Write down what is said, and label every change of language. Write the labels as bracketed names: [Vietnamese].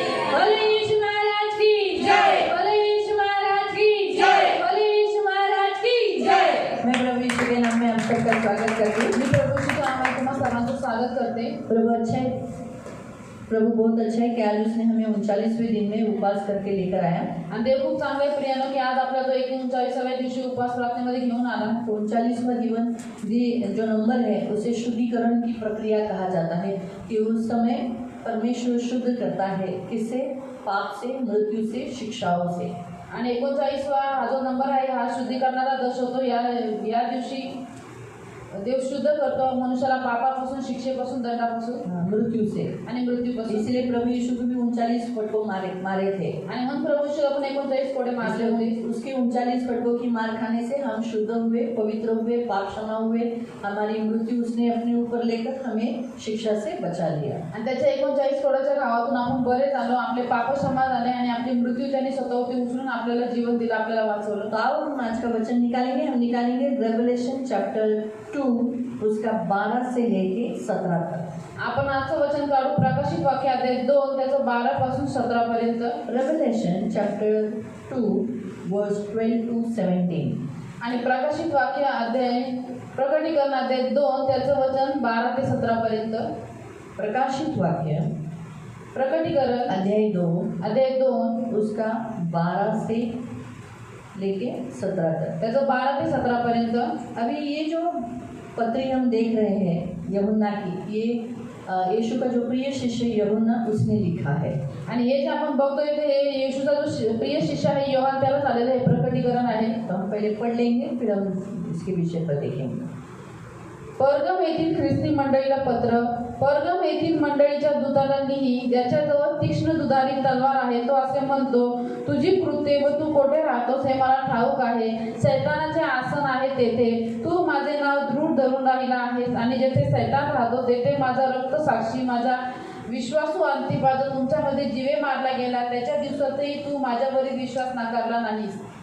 [Hindi] बोले यीशु महाराज की जय, बोले यीशु महाराज की जय, बोले यीशु महाराज की जय। मैं प्रभु यीशु के नाम में आप सबका स्वागत करती हूँ। [Marathi] मी प्रभू यीशु नामात तुम्हा सर्वांचं स्वागत करते। [Hindi] प्रभु अच्छा है, प्रभु बहुत अच्छा है कि आज उसने हमें 39वें दिन में उपवास करके लेकर आया। [Marathi] आणि देव खूप चांगले प्रियानो की आज आपला तो 39व्या दिवशी उपवास प्रार्थनेमध्ये घेऊन आला। [Hindi] 39वां दिन जो नंबर है उसे शुद्धिकरण की प्रक्रिया कहा जाता है कि उस समय परमेश्वर शुद्ध करता है, किससे? पाप से, मृत्यु से, शिक्षाओं से। [Marathi] आणि 39वा हा जो नंबर आहे हा शुद्धीकरणाला दर्शवतो। या दिवशी देव शुद्ध करतो मनुष्याला पापापासून, शिक्षेपासून, दंडापासून, [Hindi] मृत्यू से [Marathi] आणि मृत्यूपासून। [Hindi] इसलिए प्रभु यीशु को भी 39 फटकों मारे थे। [Marathi] आणि म्हणून प्रभू यीशु आपण 39 कोडे मारले होते। [Hindi] उसके 39 फटकों की मार खाने से हम शुद्ध हुए, पवित्र हुए, पाप क्षमा हुए। हमारी मृत्यु उसने अपने ऊपर लेकर हमें शिक्षा से बचा लिया। [Marathi] आणि त्याच्या 39 कोडाच्या घावातून आपण बरे झालो, आपले पाप क्षमा झाले आणि आपली मृत्यू त्याने स्वतःवरती उचलून आपल्याला जीवन दिलं, आपल्याला वाचवलं। [Hindi] तो आओ हम आज का वचन निकालेंगे। हम निकालेंगे रेवलेशन चैप्टर 2 उसका 12 से लेके 17 तक। [Marathi] आपण आजचं वचन काढू प्रकाशित वाक्य अध्याय 2 त्याचं 12 पासून 17 पर्यंत। [English] revelation chapter 2 verse 12 to 17 [Marathi] आणि प्रकाशित वाक्य अध्याय प्रकटीकरण अध्याय 2 त्याचं वचन 12 ते 17 पर्यंत। प्रकाशित वाक्य प्रकटीकरण [Hindi] अध्याय 2 उसका 12 से लेके 17 तक, [Marathi] त्याचं 12 ते 17 पर्यंत। [Hindi] अभी ये जो पत्री हम देख रहे हैं यूहन्ना की, ये यीशु का जो प्रिय शिष्य यूहन्ना उसने लिखा है। [Marathi] आणि हे जे आपण बघतोय ते हे येशूचा जो प्रिय शिष्य आहे योहान त्याला झालेलं हे प्रकटीकरण आहे। [Hindi] तो हम पहले पढ़ लेंगे, फिर हम इसके विषय पर देखेंगे। [Marathi] परगम येथील ख्रिस्ती मंडळीला पत्र। परगम येथील मंडळीच्या दूतांनीही, ज्याच्याजवळ तीक्ष्ण दुधारी तलवार आहे, तो असे म्हणतो, तुझी कृत्ये व तू कोठे राहतोस हे मला ठाऊक आहे। सैतानाचे आसन आहे तेथे तू माझे नाव दृढ धरून राहिला आहेस, आणि जेथे सैतान राहतो तेथे माझा रक्त साक्षी, माझा विश्वासू अंतिपा जो तुमच्यामध्ये जीवे मारला गेला, त्याच्या दिवसातही तू माझ्यावरील विश्वास नाकारला नाहीस।